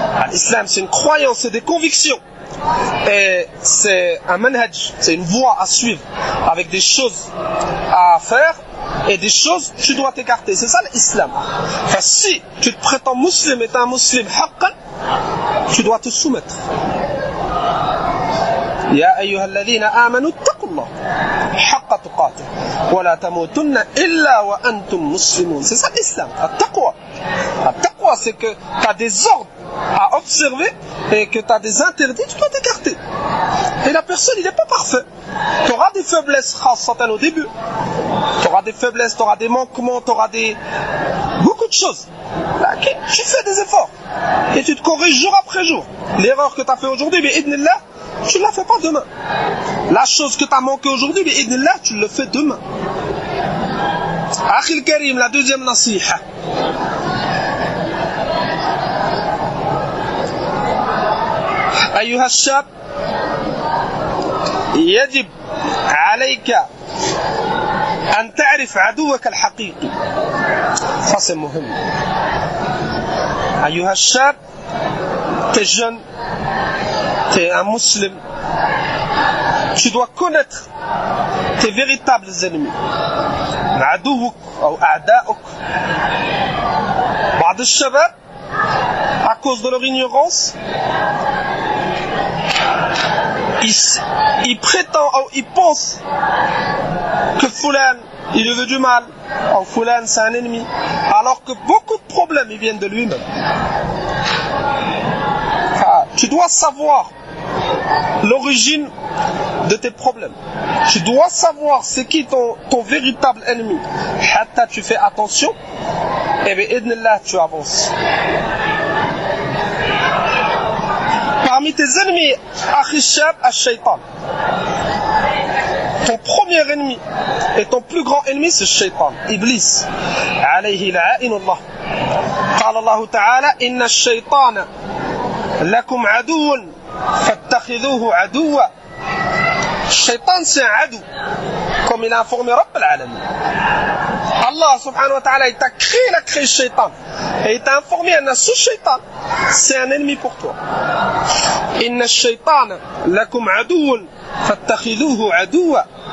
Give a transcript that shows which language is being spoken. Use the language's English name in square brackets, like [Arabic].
[French] L'islam c'est une croyance, c'est des convictions. Et c'est un manhaj, c'est une voie à suivre avec des choses à faire et des choses tu dois t'écarter. C'est ça l'islam. Enfin, si tu te prétends musulman et tu es un musulman haqqan, tu dois te soumettre. [Arabic] يا أيها الذين آمنوا اتقوا الله حق تقاته ولا تموتن إلا وأنتم مسلمون. [French] C'est ça l'islam, [Arabic] التقوى. التقوى [French] c'est que tu as des ordres à observer et que tu as des interdits, tu dois t'écarter. Et la personne, il n'est pas parfait. Tu auras des faiblesses au début. Tu auras des faiblesses, tu auras des manquements, tu auras beaucoup de choses. Là, tu fais des efforts et tu te corriges jour après jour. L'erreur que tu as fait aujourd'hui, mais idnillah, tu ne la fais pas demain. La chose que tu as manqué aujourd'hui, mais idnillah, tu le fais demain. Akhi al-Karim, la deuxième nasiha. [Arabic] أيها الشاب يجب عليك أن تعرف عدوك الحقيقي. [French] Ça c'est [Arabic] مهم. أيها الشاب, [French] t'es jeune, t'es un musulman, tu dois connaître tes véritables ennemis. [Arabic] عدوك أو أعداؤك. بعض الشباب [French] à cause de leur ignorance, il prétend ou il pense que Fulan il lui veut du mal, ou Fulan c'est un ennemi, alors que beaucoup de problèmes ils viennent de lui-même. tu dois savoir l'origine de tes problèmes. Tu dois savoir c'est qui ton véritable ennemi. [Arabic] Hatta [French] tu fais attention, et bi'idnillah tu avances. Parmi tes ennemis, Akhishab al-Shaytan. Ton premier ennemi et ton plus grand ennemi c'est le Shaytan, Iblis. [Arabic] Alayhi la'inullah. قال الله تعالى إن الشيطان لكم عدو فاتخذوه عدوا. [French] Shaitan c'est un adou, comme il a informé Rabb al-Alamin. Allah subhanahu wa ta'ala, il t'a créé, il a créé Shaitan. Et il t'a informé, ce Shaitan, c'est un ennemi pour toi. [Arabic] Inna ash-shaytana lakum aduwwun fattakhidhuhu aduwwa.